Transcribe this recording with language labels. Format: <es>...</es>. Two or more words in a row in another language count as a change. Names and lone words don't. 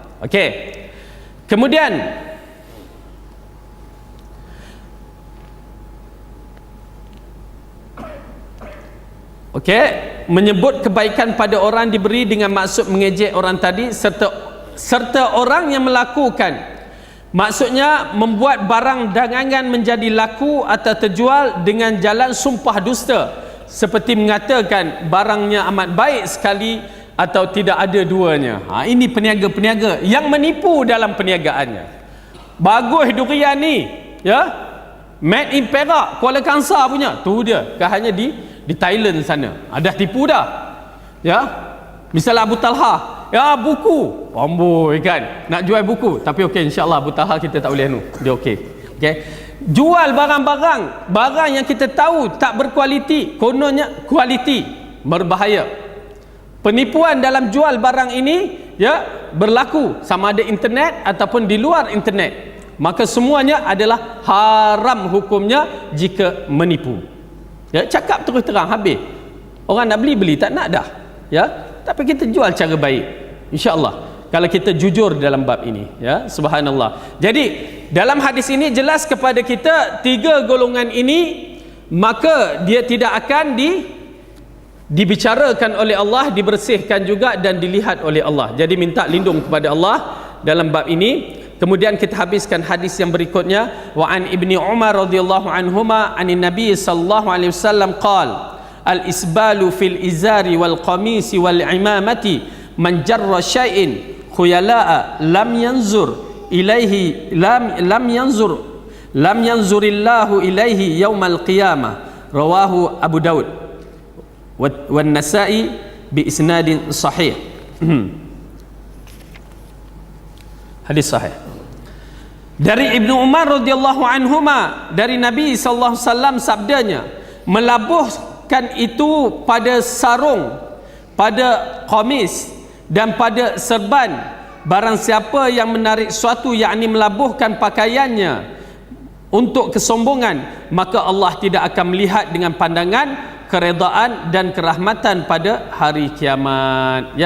<ms>Okey, kemudian menyebut kebaikan pada orang diberi dengan maksud mengejek orang tadi, serta orang yang melakukan, maksudnya membuat barang dagangan menjadi laku atau terjual dengan jalan sumpah dusta, seperti mengatakan barangnya amat baik sekali atau tidak ada duanya. Ini peniaga-peniaga yang menipu dalam perniagaannya. Bagus durian ni, ya,</ms> <en>made in</en> <ms>Perak, Kuala Kangsar punya, tu dia kan, hanya di Thailand sana. Dah tipu dah, ya. Misalnya Abu Talha, ya, buku amboi kan, nak jual buku, tapi okey, insyaAllah Abu Talha kita tak boleh dia okey. Jual barang yang kita tahu tak berkualiti, kononnya kualiti, berbahaya. Penipuan dalam jual barang ini, ya, berlaku sama ada internet ataupun di luar internet, maka semuanya adalah haram hukumnya jika menipu, ya. Cakap terus terang, habis. Orang nak beli tak nak dah, ya, tapi kita jual cara baik,</ms> <ar>إن شاء الله,</ar> <ms>kalau kita jujur dalam bab ini, ya. Subhanallah. Jadi dalam hadis ini jelas kepada kita tiga golongan ini, maka dia tidak akan dibicarakan oleh Allah, dibersihkan juga dan dilihat oleh Allah. Jadi minta lindung kepada Allah dalam bab ini. Kemudian kita habiskan hadis yang berikutnya,</ms> <ar>وعن ابن عمر رضي الله عنهما عن النبي صلى الله عليه وسلم قال الإسبال في الإزار والقميص والعمامة من جر شيئا خيلاء لم ينظر الله إليه يوم القيامة، رواه أبو داود والنسائي بإسناد صحيح.</ar> <ms>Hadis sahih dari Ibnu Umar</ms> <ar>رضي الله عنهما,</ar> <ms>dari Nabi</ms> <ar>صلى الله عليه</ar> <ms>wasallam sabdanya, melabuhkan itu pada sarung, pada qamis dan pada serban, barang siapa yang menarik suatu, yakni melabuhkan pakaiannya untuk kesombongan, maka Allah tidak akan melihat dengan pandangan keredaan dan kerahmatan pada hari kiamat, ya.</ms>